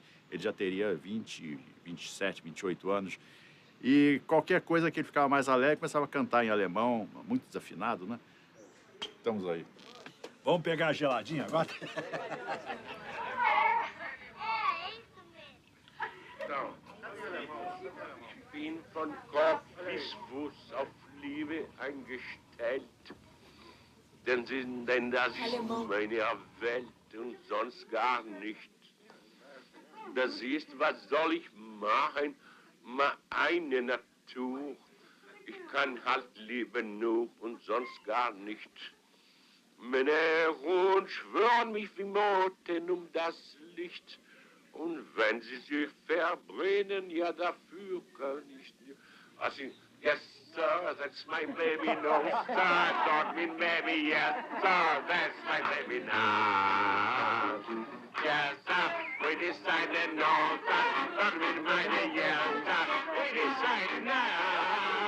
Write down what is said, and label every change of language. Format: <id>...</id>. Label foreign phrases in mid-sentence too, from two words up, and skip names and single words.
<pt>Ele já teria 20, 27, 28 anos. E qualquer coisa que ele ficava mais alegre, começava a cantar em alemão, muito desafinado, né? Estamos aí. Vamos pegar a geladinha agora? Então,</pt> <de>ich bin von Kopf bis Fuß auf Liebe eingestellt. Denn das ist meine Welt und sonst gar nicht. Das ist, was soll ich machen? Eine Natur. Ich kann halt leben nur und sonst gar nicht. Männer und schwören mich wie Moten um das Licht. Und wenn sie sich verbrennen, ja dafür kann ich nicht. Also,</de> <en>yes, sir, that's my baby, no, sir, don't mean baby, yes, sir, that's my baby now. Yes, sir, we decided no, sir, don't mean baby, yes, sir, we decided now.</en>